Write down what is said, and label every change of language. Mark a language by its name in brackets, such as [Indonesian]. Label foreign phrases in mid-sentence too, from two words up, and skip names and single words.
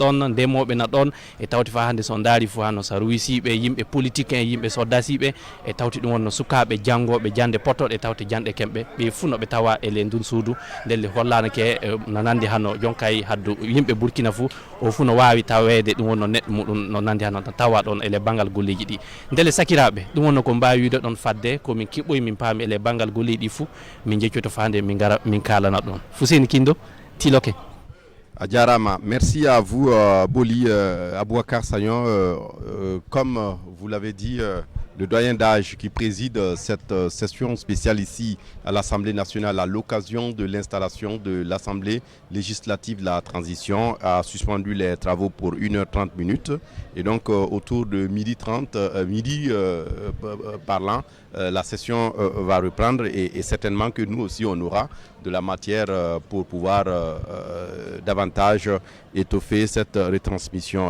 [Fula] ɗon ndemoɓe no ɗon e tawti fa hande so on daari fuu hano sa ruwisiɓe yimɓe politique en yimɓe soldasiɓe e tawti ɗum wonno sukaɓe janggoɓe jande potoɗe e tawti jande kemɓe ɓe fuu noɓe tawa ele ndun suudu ndelle hollanake no nandi hano jonkay haddu yimɓe Burkina fuu o fuu no wawi tawede ɗum wonno neɗɗo muɗum no nandi hano tawa ɗon ele banggal golleji ɗi ndele sakiraɓe ɗum wonno ko mbawi wiide ɗon fadde komin kiɓɓoy min paami ele banggal golleji ɗi fuu min jeccoyto fa hande min gara min kalana ɗon Fuseni Kindo Tiloke. Adjarama, [French] merci à vous Boli Abouakar Sagnon. Comme vous l'avez dit, le doyen d'âge qui préside cette session spéciale ici à l'Assemblée nationale à l'occasion de l'installation de l'Assemblée législative de la transition a suspendu les travaux pour 1h30 et donc autour de midi parlant, la session va reprendre et certainement que nous aussi on aura de la matière pour pouvoir davantage étoffer cette retransmission.